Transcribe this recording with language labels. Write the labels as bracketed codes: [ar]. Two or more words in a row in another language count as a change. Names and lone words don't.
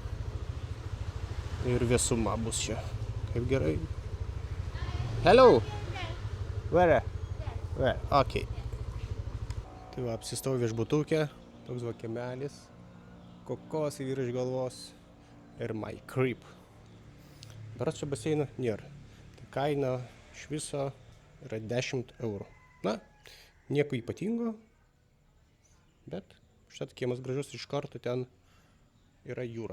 [lt] ir vėsuma bus čia. Kaip gerai. [en] Hello! Where? Where? Okay. [lt] Tai va, apsistojau viešbutukę, toks va kiemelis, kokosai virš galvos ir [en] my crib. [lt] Dar čia baseino nėra. Tai kaina iš viso yra 10 eurų. Na, nieko ypatingo, bet štai kiemas gražus, iš karto ten yra jūra.